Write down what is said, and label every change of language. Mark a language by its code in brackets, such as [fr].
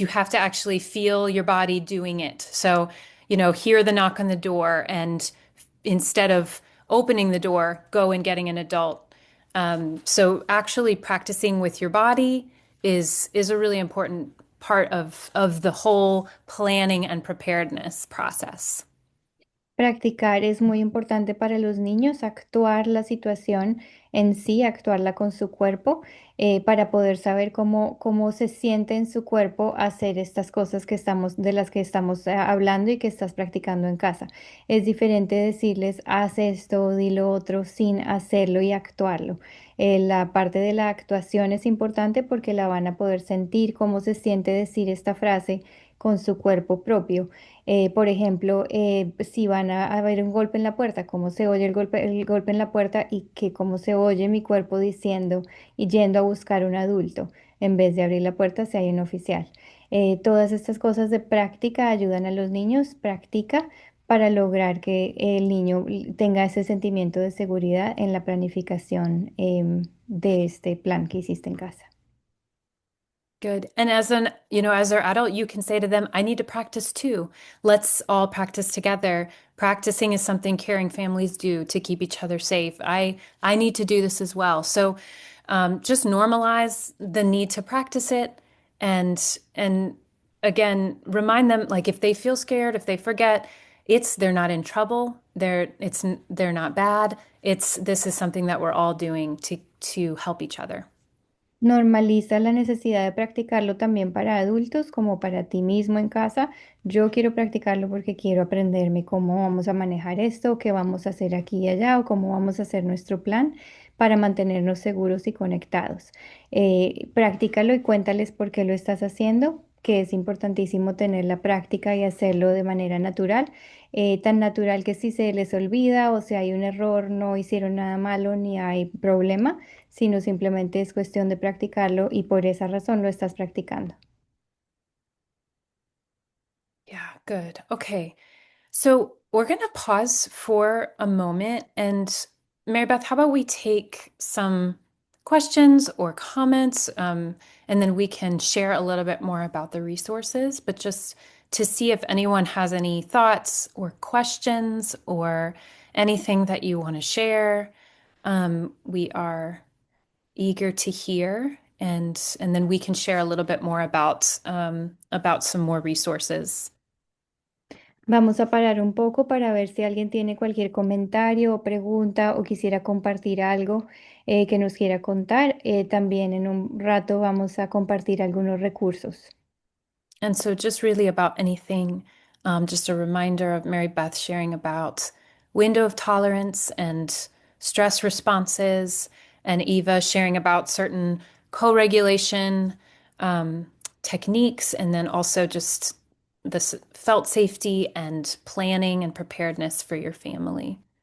[en] You have to actually feel your body doing it. So, hear the knock on the door, and instead of opening the door, go and getting an adult. So actually practicing with your body is a really important part of the whole planning and preparedness process. [es] Practicar es muy importante para los niños, actuar la situación en sí, actuarla con su cuerpo, para poder saber cómo se siente en su cuerpo hacer estas cosas de las que estamos hablando y que estás practicando en casa. Es diferente decirles, haz esto, di lo otro, sin hacerlo y actuarlo. La parte de la actuación es importante porque la van a poder sentir, cómo se siente decir esta frase con su cuerpo propio. Por ejemplo, si van a ver un golpe en la puerta, cómo se oye el golpe en la puerta y que cómo se oye mi cuerpo diciendo y yendo a buscar un adulto en vez de abrir la puerta si hay un oficial. Todas estas cosas de práctica ayudan a los niños, practica para lograr que el niño tenga ese sentimiento de seguridad en la planificación, de este plan que hiciste en casa. [en] Good. And as as their adult, you can say to them, I need to practice too. Let's all practice together. Practicing is something caring families do to keep each other safe. I need to do this as well. So just normalize the need to practice it and again, remind them like if they feel scared, if they forget, they're not in trouble. They're not bad. This is something that we're all doing to help each other. [es] Normaliza la necesidad de practicarlo también para adultos como para ti mismo en casa. Yo quiero practicarlo porque quiero aprenderme cómo vamos a manejar esto, qué vamos a hacer aquí y allá o cómo vamos a hacer nuestro plan para mantenernos seguros y conectados. Practícalo y cuéntales por qué lo estás haciendo, que es importantísimo tener la práctica y hacerlo de manera natural, tan natural que si se les olvida o si hay un error, no hicieron nada malo ni hay problema, sino simplemente es cuestión de practicarlo y por esa razón lo estás practicando. [en] Yeah, good. Okay. So we're going to pause for a moment. And Mary Beth, how about we take some questions or comments, and then we can share a little bit more about the resources, but just to see if anyone has any thoughts or questions or anything that you want to share. We are eager to hear, and then we can share a little bit more about some more resources. [es] Vamos a parar un poco para ver si alguien tiene cualquier comentario o pregunta o quisiera compartir algo, que nos quiera contar. También en un rato vamos a compartir algunos recursos. [en] And so, just really about anything, just a reminder of Mary Beth sharing about window of tolerance and stress responses, and Eva sharing about certain co regulation techniques, and then also just this felt safety and planning and preparedness for your family.